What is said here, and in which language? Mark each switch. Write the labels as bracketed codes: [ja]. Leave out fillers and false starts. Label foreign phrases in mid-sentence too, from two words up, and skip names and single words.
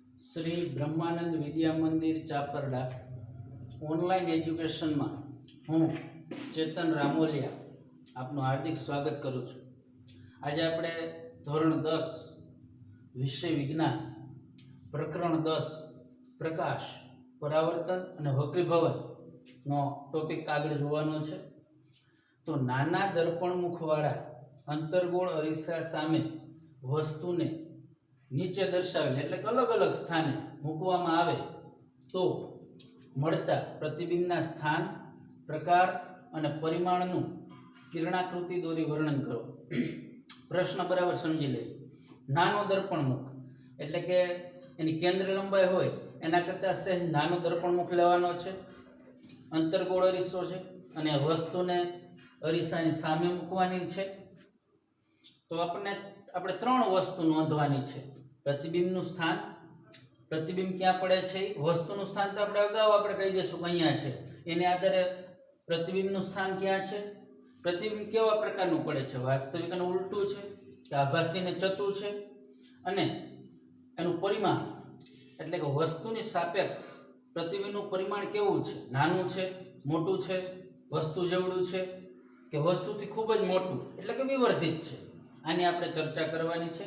[gu] श्री ब्रह्मानंद विद्या मंदिर चापरडा [en] online education [gu] માં હું ચેતન રામોલિયા આપનું હાર્દિક સ્વાગત કરું છું। આજ આપણે ધોરણ 10 વિષય વિજ્ઞાન પ્રકરણ 10 પ્રકાશ પરાવર્તન અને વક્રીભવન નો ટોપિક આગળ જોવાનો છે। તો નાના દર્પણમુખવાળા અંતર્ગોળ અરીસા સામે વસ્તુને નીચે દર્શાવેલ એટલે અલગ અલગ સ્થાને મૂકવામાં આવે તો મળતા પ્રતિબિંબના સ્થાન પ્રકાર અને પરિમાણનું કિરણાકૃતિ દોરી વર્ણન કરો। પ્રશ્ન બરાબર સમજી લે। નાનો દર્પણમુખ એટલે કે એની કેન્દ્ર લંબાઈ હોય એના કરતા સહેજ નાનો દર્પણમુખ લેવાનો છે। અંતર્ગોળ અરીસો છે અને વસ્તુને અરીસાની સામે મૂકવાની છે। तो આપણે ત્રણ વસ્તુ નોંધવાની છે। પ્રતિબિંબનું સ્થાન, પ્રતિબિંબ ક્યાં પડે છે, વસ્તુનું સ્થાન તો આપણે અગાઉ કહી દઈશું કે અહીંયા છે, એને આધારે પ્રતિબિંબનું સ્થાન ક્યાં છે, પ્રતિબિંબ કેવા પ્રકારનું પડે છે, વાસ્તવિક અને ઉલટું છે કે આભાસી અને ચતું છે, અને એનું પરિમાણ એટલે કે વસ્તુની સાપેક્ષ પ્રતિબિંબનું પરિમાણ કેવું છે, નાનું છે, મોટું છે, વસ્તુ જેવડું છે કે વસ્તુથી ખૂબ જ મોટું એટલે કે વિવર્ધિત છે, આની આપણે ચર્ચા કરવાની છે।